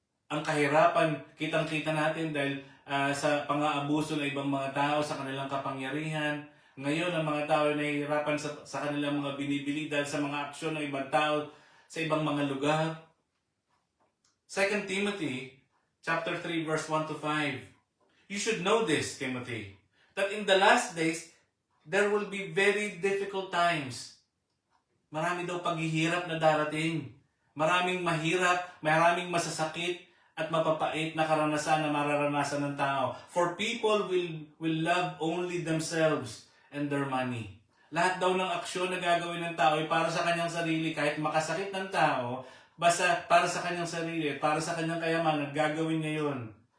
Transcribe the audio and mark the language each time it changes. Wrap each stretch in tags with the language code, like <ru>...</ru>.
<tl>Ang kahirapan, kitang-kita natin dahil sa pang-aabuso ng ibang mga tao sa kanilang kapangyarihan. Ngayon, ang mga tao ay nahihirapan sa kanilang mga binibili dahil sa mga aksyon ng ibang tao sa ibang mga lugar.</tl> <en>2 Timothy chapter 3 verse 1 to 5. You should know this, Timothy, that in the last days there will be very difficult times.</en> <tl>Marami daw paghihirap na darating. Maraming mahirap, maraming masasakit at mapapait na karanasan na mararanasan ng tao.</tl> <en>For people will love only themselves and their money.</en> <tl>Lahat daw ng aksyon na gagawin ng tao ay para sa kanyang sarili, kahit makasakit ng tao, basta para sa kanyang sarili, para sa kanyang kayamanan, gagawin niya yun.</tl>